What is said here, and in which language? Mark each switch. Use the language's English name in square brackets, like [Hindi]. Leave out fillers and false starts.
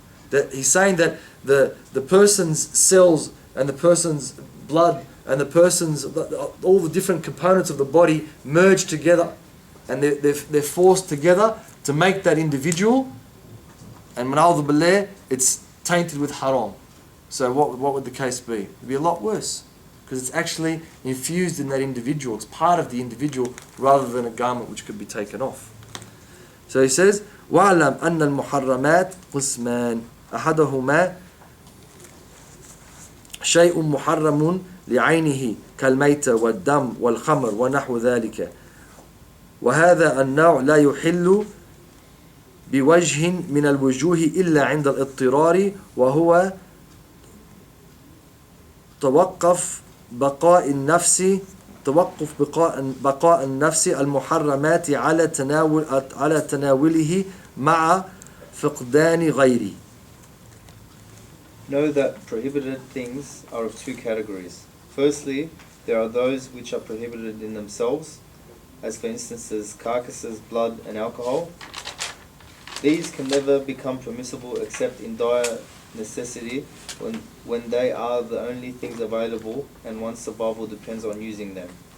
[English] That he's saying that the person's cells and the person's blood and the person's all the different components of the body merge together, and they're forced together to make that individual, and it's tainted with haram. So what would the case be? It'd be a lot worse, because it's actually infused in that individual. It's part of the individual rather than a garment which could be taken off. So he says, [Arabic] وَعْلَمْ أَنَّ الْمُحَرَّمَاتِ قِسْمَانِ أَحَدُهُمَا شَيْءٌ مُحَرَّمٌ لِعَيْنِهِ كَالْمَيْتَ وَالدَّمْ وَالْخَمْرِ وَنَحْوُ ذَلِكَ وهذا النوع لا يحل بوجه من الوجوه إلا عند الاضطرار وهو توقف بقاء النفس المحرمات على تناوله مع فقدان غيره. [English] Know that prohibited things are of two categories. Firstly, there are those which are prohibited in themselves, as for instances carcasses, blood and alcohol. These can never become permissible except in dire necessity, when they are the only things available and one's survival depends on using them.